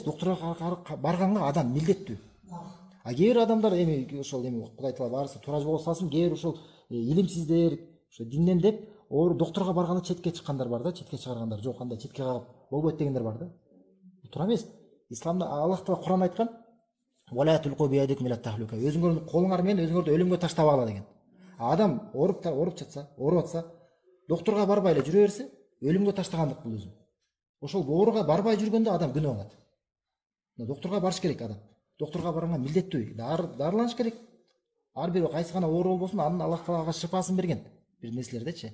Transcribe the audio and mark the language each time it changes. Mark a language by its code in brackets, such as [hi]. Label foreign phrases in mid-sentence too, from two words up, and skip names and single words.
[ky] Доктурга барганга адам милдеттүү. А кээ бир адамдар ошол Кудай Таала баарысы туура жолго салсын, кээ бир ошол илимсиздер, ошо динден деп доктурга барганда четке чыккандар бар да, четке чыгаргандар. Жок, андай четке калып болбойт дегендер бар да. Туура эмес. Исламда Аллах Таала Кур'ан айткан: [ar] "ولا تلقوا بأيديكم إلى التهلكة". [ky] Өзүңөрдүн колуңар менен өзүңөрдү өлүмгө таштабагыла деген. Адам ооруп атса, доктурга барбай эле жүрө берсе, өлүмгө таштагандык бул өзү. Ошол ооруга барбай жүргөндө адам күнөө алат. Доктурга барыш керек адам. Доктурга барганга милдеттүү, дарыланыш керек. Ар бир кайсы гана оору болбосун, анын Аллах Таалага шыпасын берген бир нерселердечи.